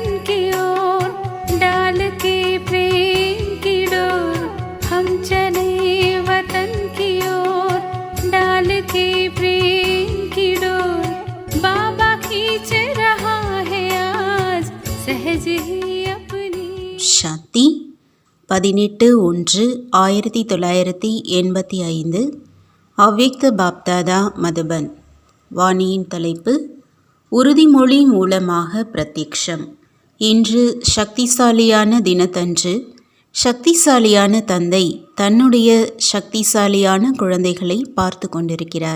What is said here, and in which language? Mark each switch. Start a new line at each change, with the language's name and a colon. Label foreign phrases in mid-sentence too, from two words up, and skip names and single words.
Hindi: की ओर डाल के प्रेम की डोर। हम चले वतन की ओर डाल के प्रेम की डोर। बाबा खींच रहा है आज सहज ही अपनी।
Tamil: சாந்தி 18/1/1985 அவ்யக்த பாப்தாதா மதுபன். வாணியின் தலைப்பு உறுதிமொழி மூலமாக பிரத்யக்ஷம். இன்று சக்திசாலியான தினத்தன்று சக்திசாலியான தந்தை தன்னுடைய சக்திசாலியான குழந்தைகளை பார்த்து கொண்டிருக்கிறார்.